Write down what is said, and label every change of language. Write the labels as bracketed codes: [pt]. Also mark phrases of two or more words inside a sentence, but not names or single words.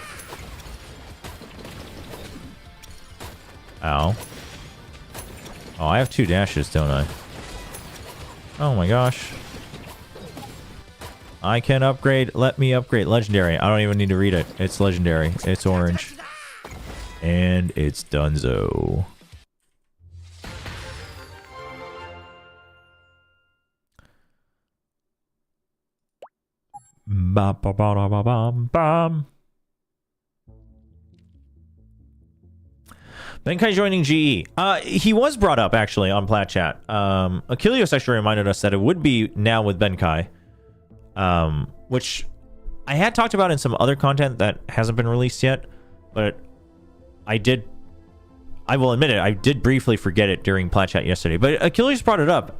[en] Ow. Oh, I have 2 dashes, don't I? Oh my gosh. I can upgrade. Let me upgrade. Legendary. I don't even need to read it. It's legendary. It's orange. And it's donezo. Ba ba ba ba ba bam bam. Benkai joining GE. He was brought up actually on Plat Chat. Achilles actually reminded us that it would be now with Benkai, which I had talked about in some other content that hasn't been released yet, but I will admit it, I did briefly forget it during Plat Chat yesterday.